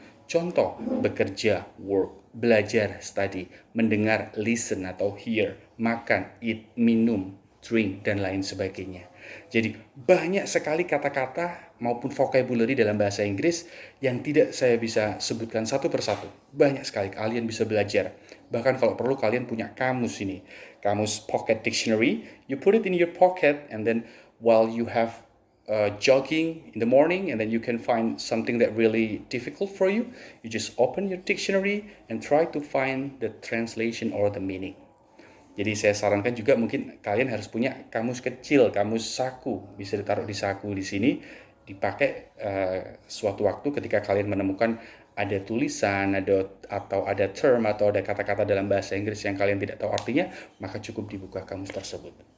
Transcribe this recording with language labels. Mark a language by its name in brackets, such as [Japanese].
[Indonesian] Contoh, bekerja, work, belajar, study, mendengar, listen atau hear, makan, eat, minum, drink, dan lain sebagainya. Jadi banyak sekali kata-kata maupun vocabulary dalam bahasa Inggris yang tidak saya bisa sebutkan satu persatu. Banyak sekali kalian bisa belajar. Bahkan kalau perlu kalian punya kamus ini. [English] Kamus pocket dictionary, you put it in your pocket and then while you have jogging in the morning and then you can find something that really difficult for you, you just open your dictionary and try to find the translation or the meaning. [Indonesian] Jadi saya sarankan juga mungkin kalian harus punya kamus kecil, kamus saku, bisa ditaruh di saku di sini, dipakai suatu waktu ketika kalian menemukan ada tulisan, atau ada term atau ada kata-kata dalam bahasa Inggris yang kalian tidak tahu artinya, maka cukup dibuka kamus tersebut.